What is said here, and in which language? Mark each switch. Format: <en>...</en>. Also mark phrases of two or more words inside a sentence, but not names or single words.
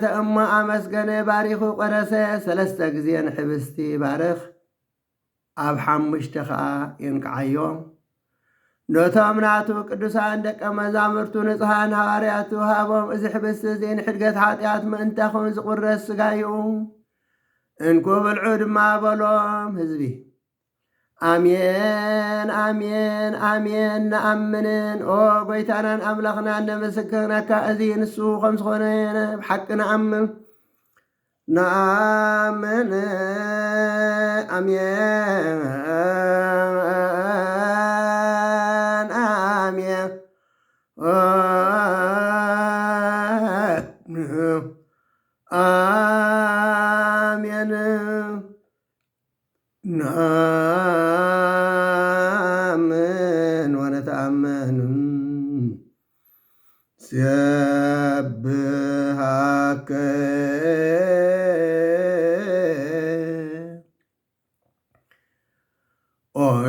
<ti>እሞ ኣመስገነ ባሪኹ ቆረሰ ሰለስተ ግዜ ንሕብስቲ ባርኽ ኣብ ሓሙሽተ ከዓ ይንቅዓዮ ነቶም ናቱ ቅዱሳን ደቀ መዛሙርቱ ንጹሓን ሃዋርያቱ ሃቦም እዚ ሕብስቲ እዚ ንሕድገት ሓጢኣት ምእንታኹም ዝቁረስ ሥጋ እዩ እንኩ ብልዑ ድማ በሎም ህዝቢ አሜን አሜን አሜን ነአምንን ኦ ጎይታናን አምላኽናን ነመሰክርነካ እዚ ንሱ ከም ዝኾነ ብሓቂ ነአምን ነአምን አሜን አሜን</ti> <gez>አሜን ነአምን ወነተአምን ስብሐከ ኦ</gez>